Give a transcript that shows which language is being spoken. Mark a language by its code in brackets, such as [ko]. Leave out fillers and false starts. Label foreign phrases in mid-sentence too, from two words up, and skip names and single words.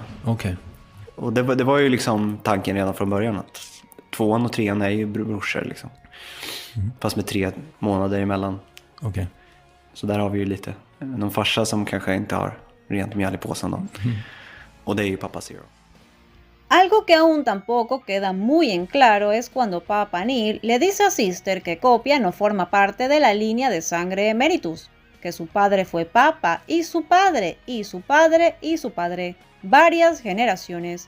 [sv] Okej. Och det var ju liksom tanken redan från början att tvåan och trean är ju brorsor liksom. Fast med 3 månader emellan. Okej. Så där har vi ju lite någon farsa som kanske inte har rent mjöl i påsen då. Och det är ju Papa Zero. [es] Algo que aún tampoco queda muy en claro es cuando Papa Neil le dice a Sister que Copia no forma parte de la línea de sangre Emeritus, que su padre fue Papa y su padre y su padre y su padre, varias generaciones.